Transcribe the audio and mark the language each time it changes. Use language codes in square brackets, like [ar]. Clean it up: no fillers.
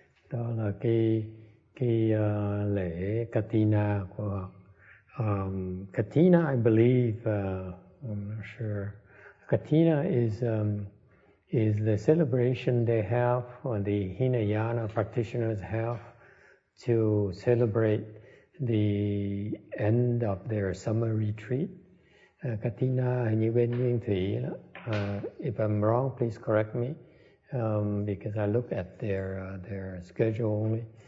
[vi] Đó là cái lễ Katina của họ. [en] Katina, I believe, I'm not sure. Katina is the celebration they have, or the Hinayana practitioners have, to celebrate the end of their summer retreat. [vi] Katina hình như bên Nguyên Thủy đó. [en] If I'm wrong, please correct me, because I look at their schedule only.